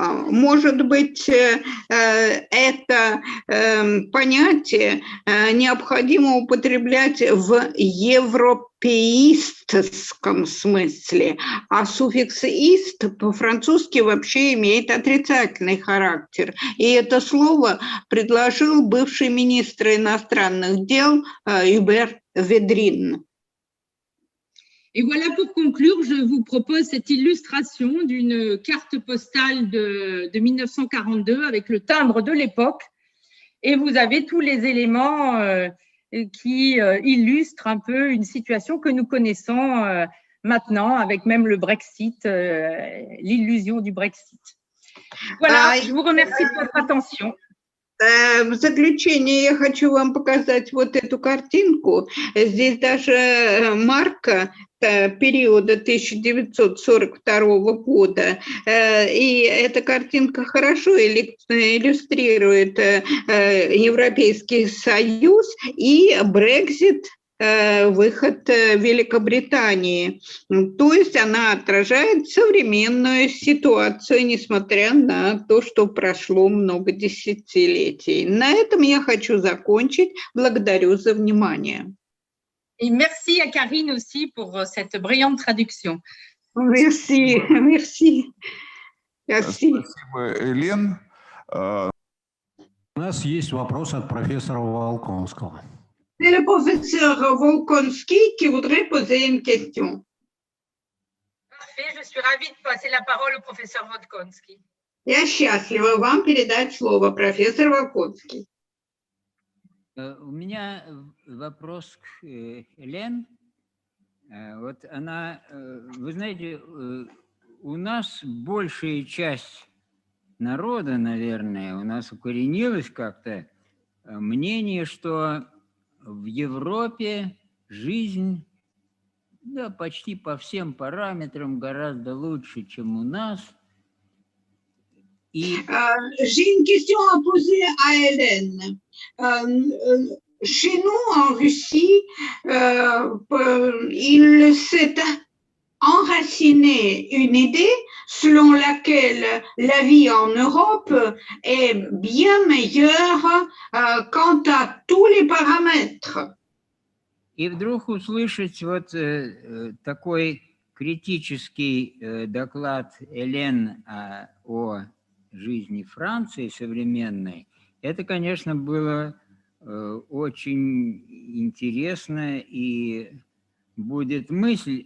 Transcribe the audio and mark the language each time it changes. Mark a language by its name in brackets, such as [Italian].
[Russian] Может быть, это понятие необходимо употреблять в европеистском смысле, а суффикс «ист» по-французски вообще имеет отрицательный характер. И это слово предложил бывший министр иностранных дел Hubert Védrine. [French] Et voilà, pour conclure, je vous propose cette illustration d'une carte postale de 1942 avec le timbre de l'époque. Et vous avez tous les éléments qui illustrent un peu une situation que nous connaissons maintenant, avec même le Brexit, l'illusion du Brexit. Voilà, je vous remercie de votre attention. [Russian] В заключение я хочу вам показать вот эту картинку. Здесь даже марка периода 1942 года. И эта картинка хорошо иллюстрирует Европейский Союз и Брексит, выход Великобритании. То есть она отражает современную ситуацию, несмотря на то, что прошло много десятилетий. На этом я хочу закончить. Благодарю за внимание. [French] Et merci à Karine aussi pour cette brillante traduction. Merci, merci. Merci. [Russian] Спасибо, Элен. У нас есть вопрос от профессора Волконского. [French] C'est le professeur Volkonsky qui voudrait poser une question. Parfait, je suis ravie de passer la parole au professeur Volkonsky. [Russian] Я счастлива вам передать слово, профессор Волконский. У меня вопрос к Элен. Вот она, вы знаете, у нас большая часть народа, наверное, у нас укоренилось как-то мнение, что в Европе жизнь, да, почти по всем параметрам гораздо лучше, чем у нас. [French] J'ai une question à poser à Hélène. Chez nous, en Russie, il s'est enraciné une idée selon laquelle la vie en Europe est bien meilleure quant à tous les paramètres. [Russian] И вдруг услышать вот такой критический доклад Элен о жизни Франции современной, это, конечно, было очень интересно, и будет мысль.